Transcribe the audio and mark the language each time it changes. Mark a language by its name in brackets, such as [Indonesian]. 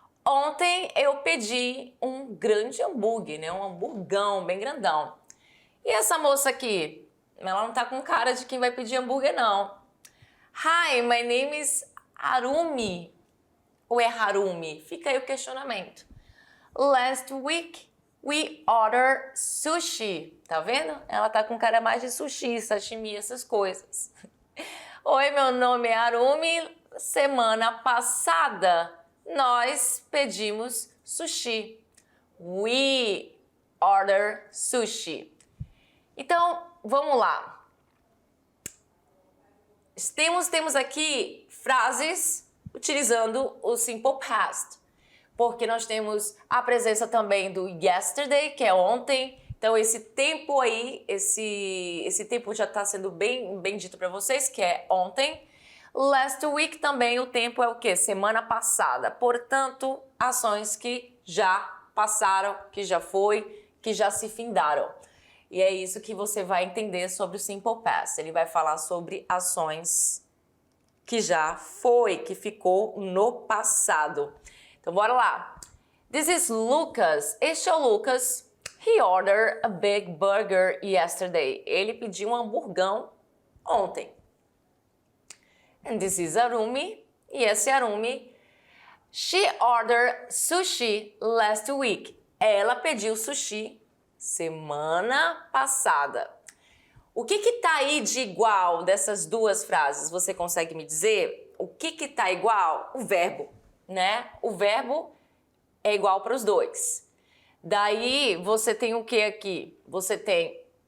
[Portuguese] Ontem eu pedi um grande hambúrguer, né? Um hamburgão bem grandão. E essa moça aqui? Ela não tá com cara de quem vai pedir hambúrguer, não. [English] Hi, my name is Harumi. [Portuguese] Ou é Harumi? Fica aí o questionamento. [English] Last week, we ordered sushi. [Portuguese] Tá vendo? Ela tá com cara mais de sushi, sashimi, essas coisas. Oi, meu nome é Harumi. Semana passada, nós pedimos sushi. [English] We ordered sushi. [Portuguese] Então, vamos lá. Temos aqui frases utilizando o simple past, porque nós temos a presença também do yesterday, que é ontem. Então esse tempo aí, esse tempo já está sendo bem dito para vocês, que é ontem. [English] Last week [Portuguese] também o tempo é o quê? Semana passada. Portanto, ações que já passaram, que já foi, que já se findaram. E é isso que você vai entender sobre o simple past. Ele vai falar sobre ações que já foi, que ficou no passado. Então, bora lá. [English] This is Lucas. [Portuguese] Este é o Lucas. [English] He ordered a big burger yesterday. [Portuguese] Ele pediu um hamburgão ontem. [English] And this is Harumi. [Portuguese] E esse é Harumi. [English] She ordered sushi last week. [Portuguese] Ela pediu sushi semana passada. O que tá aí de igual dessas duas frases? Você consegue me dizer? O que tá igual? O verbo, né? O verbo é igual para os dois. Daí você tem o que aqui? Você tem